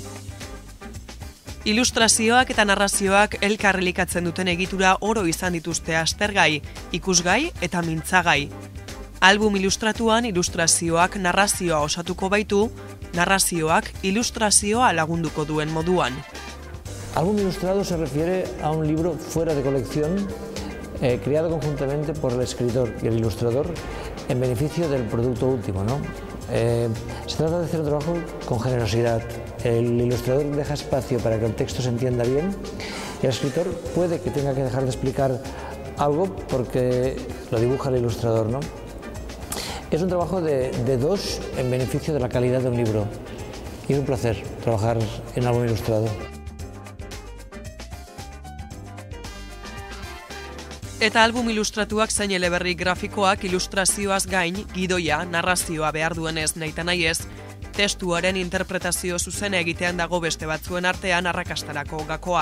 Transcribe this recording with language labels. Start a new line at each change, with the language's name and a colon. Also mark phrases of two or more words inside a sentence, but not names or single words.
Basque: Ilustrazioak eta narrazioak elkarrelikatzen duten egitura oro izan dituzte aztergai, ikusgai eta mintzagai. Album ilustratuan ilustrazioak narrazioa osatuko baitu, narrazioak ilustrazioa lagunduko duen moduan.
Spanish: Álbum ilustrado se refiere a un libro fuera de colección creado conjuntamente por el escritor y el ilustrador en beneficio del producto último, ¿no? Se trata de hacer un trabajo con generosidad. El ilustrador deja espacio para que el texto se entienda bien y el escritor puede que tenga que dejar de explicar algo porque lo dibuja el ilustrador, ¿no? Es un trabajo de dos en beneficio de la calidad de un libro y es un placer trabajar en álbum ilustrado.
Basque: Eta album ilustratuak zein eleberri grafikoak ilustrazioaz gain, gidoia, narrazioa behar duenez nahita nahiez, testuaren interpretazio zuzena egitean dago beste batzuen artean arrakastarako gakoa.